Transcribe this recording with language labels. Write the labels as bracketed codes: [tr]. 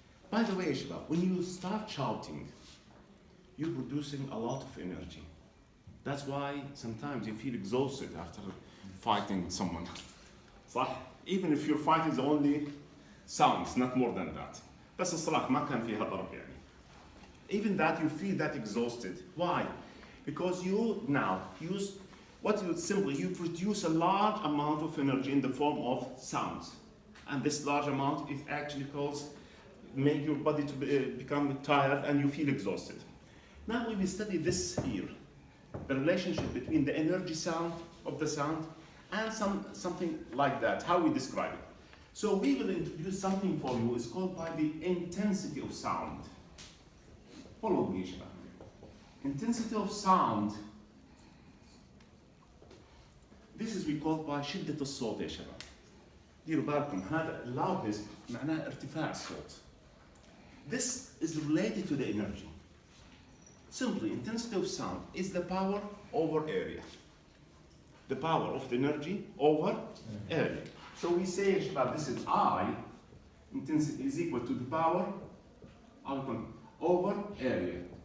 [en] By the way, Shabab, when you start shouting, you're producing a lot of energy. That's why sometimes you feel exhausted after fighting with someone. [ar] صح? [en] Even if your fight is only sounds, not more than that. [ar] بس الصراحة ما كان فيها ضرب يعني. [en] Even that you feel that exhausted. Why? Because you now use what you simply you produce a large amount of energy in the form of sounds, and this large amount is actually make your body to become tired and you feel exhausted. Now we will study this here, the relationship between the energy sound of the sound and something like that, how we describe it. So we will introduce something for you, it's called by the intensity of sound. Follow me, Shabab. Intensity of sound. This is we call by [ar] شدة الصوت يا شباب. ديروا بالكم هذا loudness معناه ارتفاع الصوت. [en] This is related to the energy. Simply, intensity of sound is the power over area. The power of the energy over area. So we say, Shabab, this is I, intensity is equal to the power over area.